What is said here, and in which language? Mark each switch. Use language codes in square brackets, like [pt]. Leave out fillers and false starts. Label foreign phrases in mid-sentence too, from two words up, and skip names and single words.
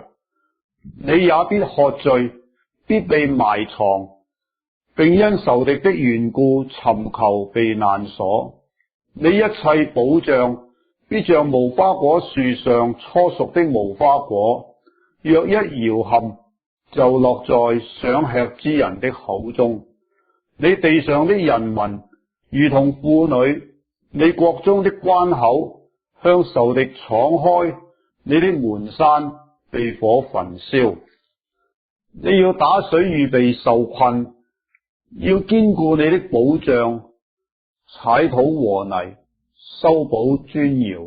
[zh] 你也必喝醉，必被埋藏，並因仇敵的緣故尋求避難所。你一切保障必像無花果樹上初熟的無花果，若一搖撼，就落在想吃之人的口中。你地上的人民如同婦女，你國中的關口向仇敵敞開，你的門閂被火焚燒。你要打水預備受困，要堅固你的保障，踩土和泥，修補磚窯。